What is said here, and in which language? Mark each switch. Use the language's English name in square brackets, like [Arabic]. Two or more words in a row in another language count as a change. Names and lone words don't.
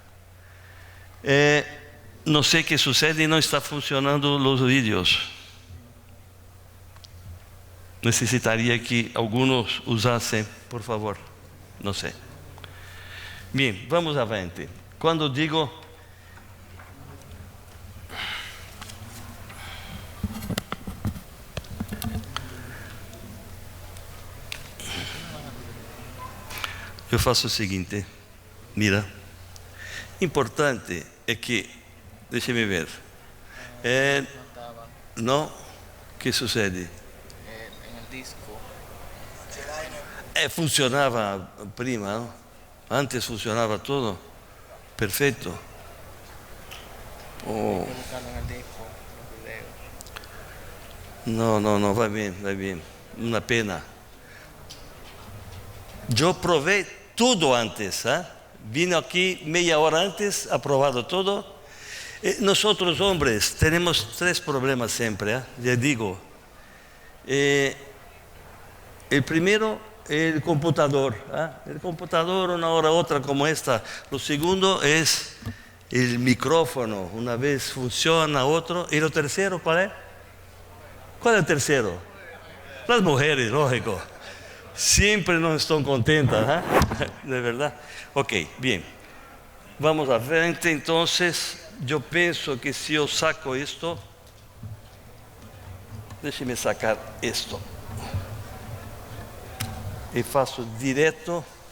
[Spanish] No sé qué sucede, no está funcionando los vídeos. Necesitaría que algunos usasen, por favor. No sé. Bien, vamos adelante. Cuando digo... [Portuguese] Eu faço o seguinte, mira, importante é que, deixa-me ver, não, o que sucede? [Spanish] En el disco. [Portuguese] Funcionava prima, não? Antes funcionava tudo, perfeito. Oh. [Spanish] Colocarlo en el disco, los videos. [Portuguese] Não, vai bem, uma pena. Eu provei tudo antes, ¿eh? Vine aqui meia hora antes, aprovado tudo. Nós homens temos 3 problemas sempre, ¿eh? [Spanish] Les digo. [Portuguese] El primeiro é o computador, ¿eh? El computador uma hora outra como esta. O segundo é o micrófono, uma vez funciona, outro. E o terceiro, qual é? Qual é o terceiro? As mulheres, lógico. [Spanish] Siempre no están contentas, ¿eh? De verdad. Ok, bien. Vamos a frente. Entonces, yo pienso que si yo saco esto, déjeme sacar esto. Y faço directo.